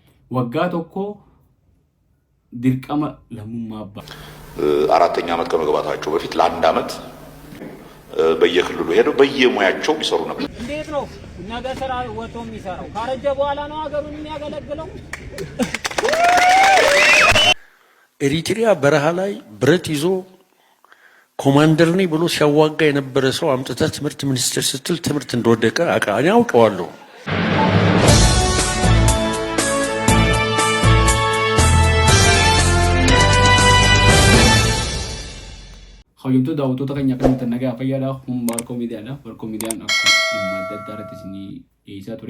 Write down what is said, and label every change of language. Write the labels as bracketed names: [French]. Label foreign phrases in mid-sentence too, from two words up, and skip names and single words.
[Oromo] waggaa tokko dirqama lammummaa abbaa [Amharic] አራተኛ ዓመት ከመግባታቸው በፊት ለአንድ ዓመት በየክልሉ ሄደው በየሙያቸው ይሰሩ ነበር። እንዴት ነው ነገ ስራ ወጥቶ የሚሰራው? ካረጀ በኋላ ነው ሀገሩን የሚያገለግለው። ኤሪትሪያ በረሃ ላይ ብረት ይዞ ኮማንደር ነኝ ብሎ ሲያዋጋ የነበረ ሰው አምጥታ ትምህርት ሚኒስቴር ስትል ትምህርት እንደወደቀ እኔ አውቀዋለሁ። [Oromo] Hayyamtoota daawwattoota keenya kan nagaa fayyaadha. Kun Barkoo Miidiyaadha. Barkoo Miidiyaan akkuma dhimma adda addaa irratti isin dhiyeessaa ture.